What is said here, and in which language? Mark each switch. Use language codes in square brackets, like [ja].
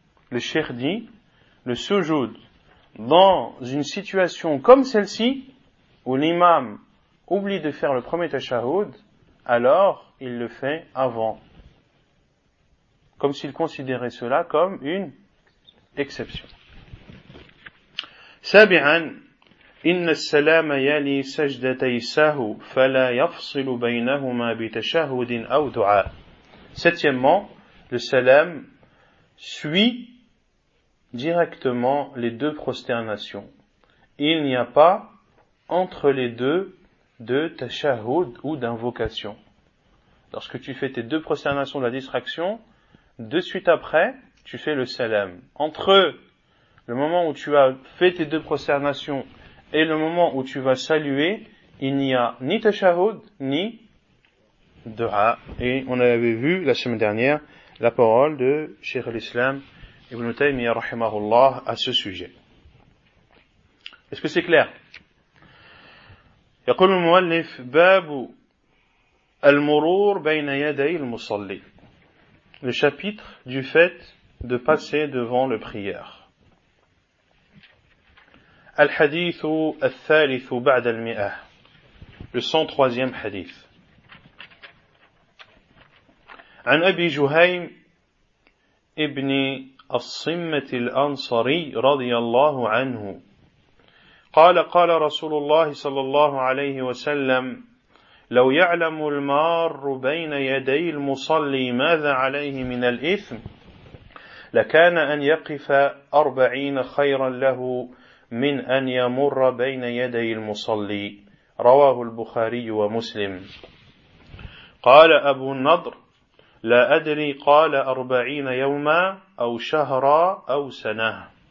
[fr] Le cheikh dit, le sujoud, dans une situation comme celle-ci, où l'imam oublie de faire le premier tashahoud, alors il le fait avant. Comme s'il considérait cela comme une exception. [ar] سابعاً إن السلام يلي سجدتي سهو فلا يفصل بينهما بتشهد أو دعاء. [fr] Septièmement, le salam suit directement les deux prosternations. Il n'y a pas entre les deux de tashahud ou d'invocation. Lorsque tu fais tes deux prosternations de la distraction, de suite après, tu fais le salam. Entre eux, le moment où tu as fait tes deux prosternations et le moment où tu vas saluer, il n'y a ni tashahud ni dua. Et on avait vu la semaine dernière la parole de Cheikh al-Islam Ibn Taymiyyah rahimahullah à ce sujet. Est-ce que c'est clair? [ar] يقول المؤلف باب المرور بين يدي المصلي. [fr] Le chapitre du fait de passer devant le prieur. [ar] الحديث الثالث بعد المئة. [fr] Le 103e [ar] حديث. عن أبي جهيم ابن الصمة الأنصري رضي الله عنه قال قال رسول الله صلى الله عليه وسلم لو يعلم المار بين يدي المصلي ماذا عليه من الإثم لكان أن يقف 40 خيرا له من أن يمر بين يدي المصلي رواه البخاري ومسلم قال أبو النضر لا أدري قال 40 يوما أو شهرا أو سنة